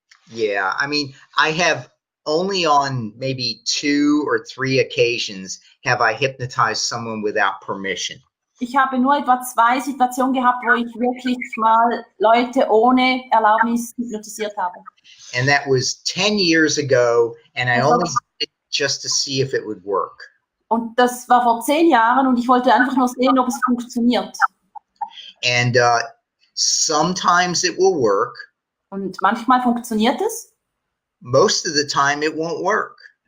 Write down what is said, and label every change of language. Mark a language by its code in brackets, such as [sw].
[en] Yeah, I mean, I have only on maybe 2 or 3 occasions have I hypnotized someone without permission. [de] Ich habe nur etwa 2 Situationen gehabt, wo ich wirklich mal Leute ohne Erlaubnis hypnotisiert habe. [en] And that was 10 years ago, and I only did it just to see if it would work. [de] Und das war vor 10 Jahren, und ich wollte einfach nur sehen, ob es funktioniert. [en] And sometimes it will work. [de] Und manchmal funktioniert es. [en] Most of the time it won't work.